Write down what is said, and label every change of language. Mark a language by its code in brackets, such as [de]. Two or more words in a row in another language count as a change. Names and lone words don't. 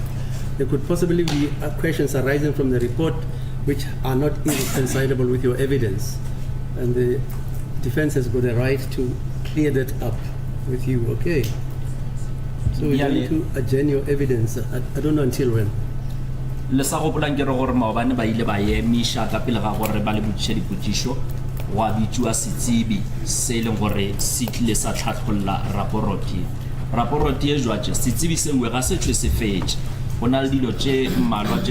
[en] There could possibly be questions arising from the report which are not irreconcilable with your evidence. And the defense has got a right to clear that up with you, okay? So we're going to adjourn your evidence. I don't know until when. [nso] le sa gopolang ke re gore maobane ba ile ba emisha ka pele ga gore ba le botšiše dipotšišo wa bitšwa setsebi se e leng gore se tlile sa tlhatlholla raporoti e jwatše setsebi sengwe ga se tšwe se fetše go na le dilo tše mmalwa tše